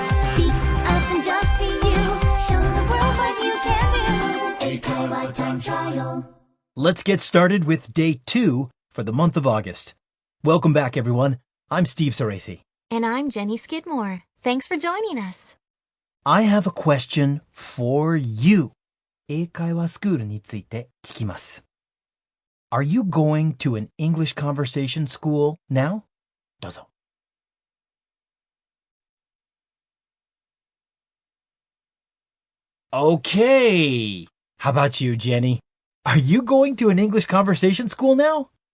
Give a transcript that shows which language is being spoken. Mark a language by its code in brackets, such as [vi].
[en] Speak up and just be you. Show the world what you can do. 英会話 time trial. Let's get started with day 2 for the month of August. Welcome back, everyone. I'm Steve Soresi. And I'm Jenny Skidmore. Thanks for joining us. I have a question for you. [ja] 英会話スクールについて聞きます。 [en] Are you going to an English conversation school now? [ja] どうぞ。 [en] Okay. How about you, Jenny? Are you going to an English conversation school now?